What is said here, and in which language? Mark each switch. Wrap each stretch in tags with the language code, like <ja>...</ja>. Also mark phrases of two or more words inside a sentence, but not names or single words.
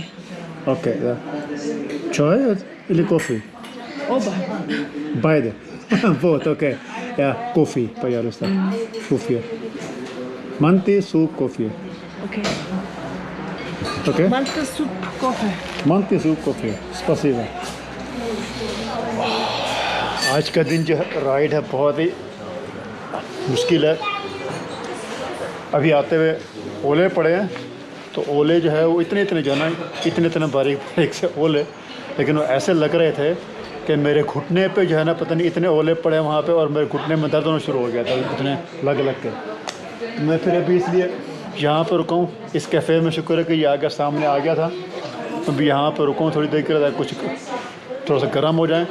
<ru>Окей, да. Чай или кофе? Оба. Beide. Вот, окей. Ja, кофе, пожалуйста. Кофе. Манти, суп, кофе. Окей. Окей? Манта, суп, кофе. Манти, суп кофе спасибо</ru> <hi>आज का दिन जो राइड है बहुत ही मुश्किल है अभी आते हुए ओले पड़े हैं तो ओले जो है वो इतने जो है ना इतने बारीक बारीक से ओले लेकिन वो ऐसे लग रहे थे कि मेरे घुटने पे जो है ना पता नहीं इतने ओले पड़े वहाँ पे और मेरे घुटने में दर्द होना शुरू हो गया था इतने लग के मैं फिर अभी इसलिए यहाँ पर रुका हूँ इस कैफ़े में शुक्र है कि ये आगे सामने आ गया था अभी यहाँ पर रुका हूँ थोड़ी देर के लिए कुछ थोड़ा सा गर्म हो जाएं।</hi>